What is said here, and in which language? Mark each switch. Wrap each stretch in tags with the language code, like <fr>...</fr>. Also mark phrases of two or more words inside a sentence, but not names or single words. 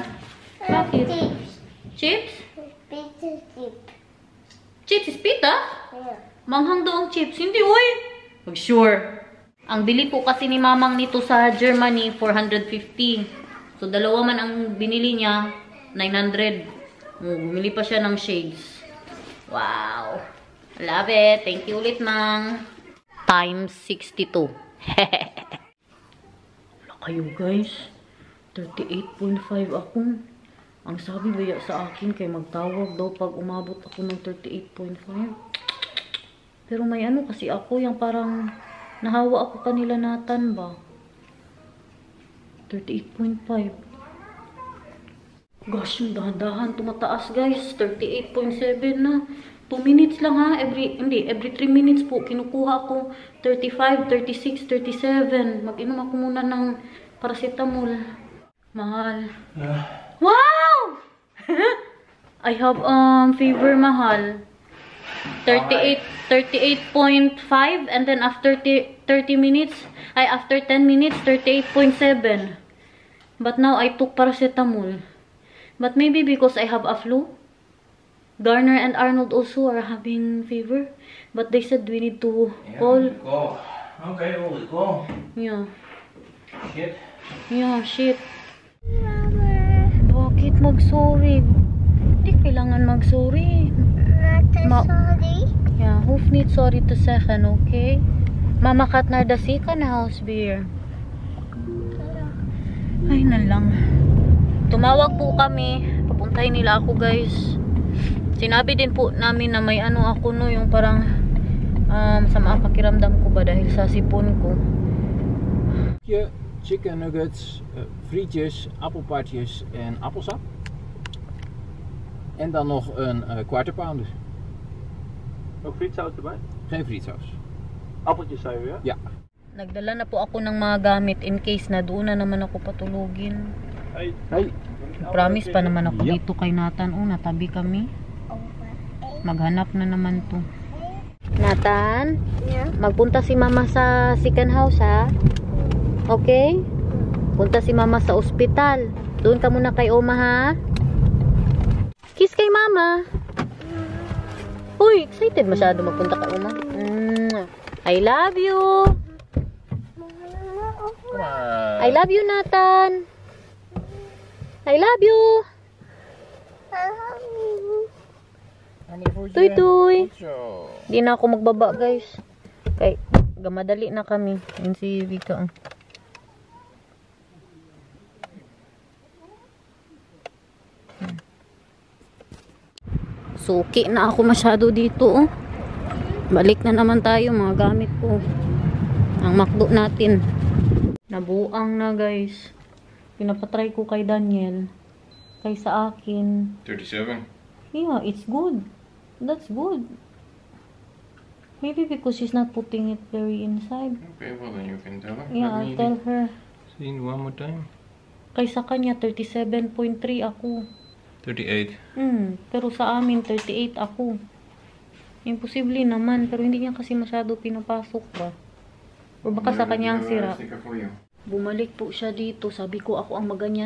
<tl>Bakit? Chips? Chips is pita? Manghang daw ang chips. Hindi, uy! Mag-sure. Ang bili po kasi ni Mamang nito sa Germany, 450. So, dalawa man ang binili niya, 900. Bumili pa siya ng shades.</tl> <en>Wow! Love it! Thank you ulit, Mang.</en> <tl>Times 62. Wala kayo, guys. 38.5 ako. Ang sabi ba sa akin kay magtawag daw pag umabot ako ng 38.5. Pero may ano kasi ako, yung parang nahawa ako kanila natan ba? 38.5. Gosh, yung dahan-dahan tumataas guys. 38.7 na. 2 minutes lang ha.</tl> <en>Every 3 minutes</en> <tl>po. Kinukuha ko 35, 36, 37. Mag-inom ako muna ng paracetamol. Mahal. Wow!</tl> <en>I have fever, mahal. 38.5 and then after 30 minutes, after 10 minutes, 38.7. But now I took paracetamol. But maybe because I have a flu. Garner and Arnold also are having fever. But they said we need to call. Go. Okay, we'll go. Yeah. Shit. Yeah, shit.</en> <tl>Bakit mag-sorry? Hindi kailangan mag-sorry. Sorry.</tl> <nl>Ja, hoeft niet sorry te zeggen, oké? Mama gaat naar de ziekenhuis weer.</nl> <tl>Ay na lang. Tumawag po kami. Papuntahin nila ako, guys. Sinabi din po namin na may ano ako no, yung parang sama ang pakiramdam ko ba dahil sa sipon ko.</tl> <en>Chicken nuggets,</en> <nl>frietjes, appelpartjes en appelsap. En dan nog een</nl> <en>quarter pounder.</en> <nl>Ook frietsaus erbij? Geen frietsaus. Appeltjes zei u, ja? Ja.</nl> <tl>Nagdala na po ako ng mga gamit</tl> <en>in case</en> <tl>na doon na naman ako patulugin.</tl> <en>Hey. Hey.</en> <tl>Promise pa naman ako</tl> <en>Yep.</en> <tl>dito kay Nathan. Oh, natabi kami. Maghanap na naman to. Nathan,</tl> <en>Yeah.</en> <tl>magpunta si Mama sa</tl> <en>second house</en> <tl>ha.</tl> <en>Okay?</en> <tl>Punta si Mama sa ospital. Doon ka muna kay Oma ha. Kiss kay Mama. Uy, excited masyado magpunta kay Oma.</tl> <en>I love you.</en> <nl>Kom maar.</nl> <en>I love you, Nathan. I love you. Tuy tuy.</en> <nl>Zo.</nl> <tl>Di na ako magbaba, guys. Kay gamadali na kami. Yun si Vika. Suki na ako masyado dito, oh. Balik na naman tayo, mga gamit ko. Ang McDo natin. Nabuang na, guys. Pinapatry ko kay Daniel. Kay sa akin. 37.</tl> <en>Yeah, it's good. That's good. Maybe because she's not putting it very inside. Okay, well then you can tell her. Yeah, I'll tell her. See one more time.</en> <tl>Kay sa kanya, 37.3 ako. 38. Pero sa amin, 38 ako. Imposible naman. Pero hindi niya kasi masyado pinapasok ba? O baka sa kanya ang sira. Bumalik po siya dito. Sabi ko, ako ang maganyan.</tl>